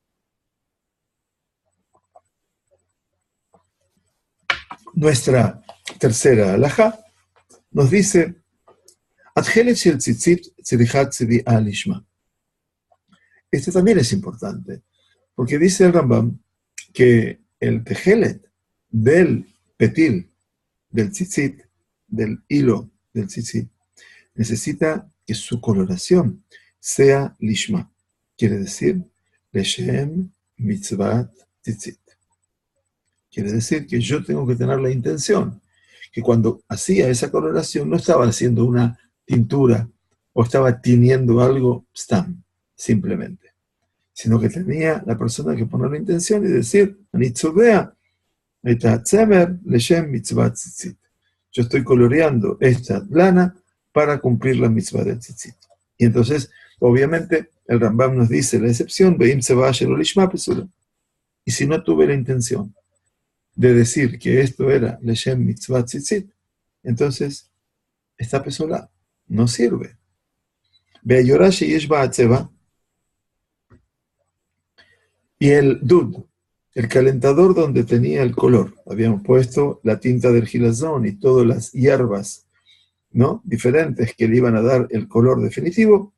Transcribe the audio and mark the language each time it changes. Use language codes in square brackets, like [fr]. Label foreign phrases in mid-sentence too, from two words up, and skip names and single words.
[es] Nuestra tercera alajá nos dice, este también es importante, porque dice el Rambam que el tejelet del petil, del tzitzit, del hilo del tzitzit, necesita que su coloración sea lishma, quiere decir, [he] לשם מצות ציצית. [es] Quiere decir que yo tengo que tener la intención, que cuando hacía esa coloración no estaba haciendo una tintura o estaba tiñendo algo stam, simplemente, sino que tenía la persona que poner la intención y decir, [he] אני צובע את הצמר, לשם מצות ציצית. [es] Yo estoy coloreando esta lana para cumplir la mitzvah del tzitzit. Y entonces, obviamente, el Rambam nos dice la excepción, y si no tuve la intención de decir que esto era [he] לשם מצות ציצית, [es] entonces está pesolá, no sirve. Y el dud, el calentador donde tenía el color, habíamos puesto la tinta del gilazón y todas las hierbas, ¿no?, diferentes que le iban a dar el color definitivo.